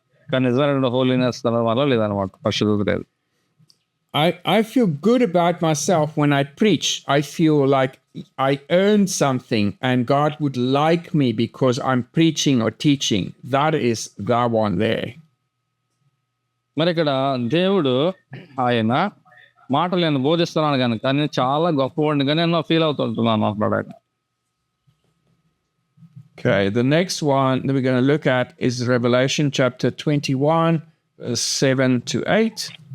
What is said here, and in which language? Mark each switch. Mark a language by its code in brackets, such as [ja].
[te] కానీ నిజమైన హోలీనెస్ మనలో లేదనమాట, పరిశుద్ధత లేదు. [en] I feel good about myself when I preach. I feel like I earned something and God would like me because I'm preaching or teaching. That is the one there. [te] మరి ఇక్కడ దేవుడు ఆయన మాటలు నేను బోధిస్తున్నాను కనుక నేను చాలా గొప్పవాడిని కానీ నేను ఫీల్ అవుతుంటున్నాను మాట్లాడాక. [en] Okay, the next one that we're going to look at is Revelation chapter 21, verse 7 to 8.